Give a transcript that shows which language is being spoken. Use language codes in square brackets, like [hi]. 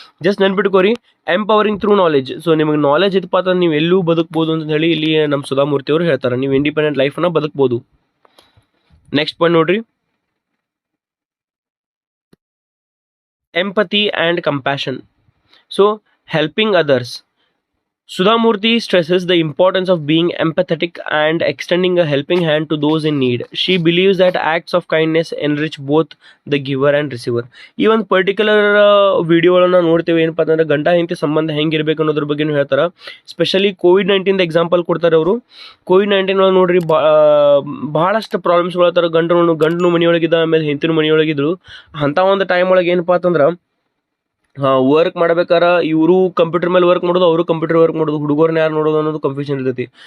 [kn] Just ನೆನ್ಪಿಟ್ಕೋರಿ, [en] Empowering through knowledge. [kn] So ನಿಮಗೆ knowledge ಇತ್ತಪ್ಪ ಅಂತಂದ್ರೆ ನೀವು ಎಲ್ಲೂ ಬದುಕ್ಬೋದು ಅಂತ ಹೇಳಿ ಇಲ್ಲಿ ನಮ್ಮ ಸುಧಾಮೂರ್ತಿ ಅವರು ಹೇಳ್ತಾರೆ. ನೀವು ಇಂಡಿಪೆಂಡೆಂಟ್ ಲೈಫನ್ನ ಬದುಕ್ಬೋದು. ನೆಕ್ಸ್ಟ್ ಪಾಯಿಂಟ್ ನೋಡ್ರಿ, [en] empathy and compassion. So helping others. Sudhamurti stresses the importance of being empathetic and extending a helping hand to those in need. She believes that acts of kindness enrich both the giver and receiver. [kn] ಈ ಒಂದು particular ವಿಡಿಯೋಗಳನ್ನ ನೋಡ್ತೇವೆ. ಏನಪ್ಪ ಅಂತಂದ್ರೆ ಗಂಡ ಹೆಂಡತಿ ಸಂಬಂಧ ಹೆಂಗಿರ್ಬೇಕು ಅನ್ನೋದ್ರ ಬಗ್ಗೆನೂ ಹೇಳ್ತಾರೆ. ಸ್ಪೆಷಲಿ ಕೋವಿಡ್-19 ಎಕ್ಸಾಂಪಲ್ ಕೊಡ್ತಾರೆ ಅವರು. ಕೋವಿಡ್-19 ಒಳಗೆ ನೋಡ್ರಿ ಭಾಳಷ್ಟು ಪ್ರಾಬ್ಲಮ್ಸ್ಗಳು ಹೇಳ್ತಾರೆ. ಗಂಡನು ಮನೆಯೊಳಗಿದ್ದ, ಆಮೇಲೆ ಹೆಂಡತಿನೂ ಮನೆಯೊಳಗಿದ್ರು. ಅಂಥ ಒಂದು ಟೈಮ್ ಒಳಗೆ ಏನಪ್ಪ ಅಂತಂದ್ರೆ ವರ್ಕ್ ಮಾಡ್ಬೇಕಾರ ಇವರು ಕಂಪ್ಯೂಟರ್ ಮೇಲೆ ವರ್ಕ್ ಮಾಡೋದು, ಅವರು ಕಂಪ್ಯೂಟರ್ ವರ್ಕ್ ಮಾಡೋದು, ಹುಡುಗರನ್ನ ಯಾರು ನೋಡೋದು ಅನ್ನೋದು ಕನ್ಫ್ಯೂಷನ್ ಇರ್ತೈತಿ.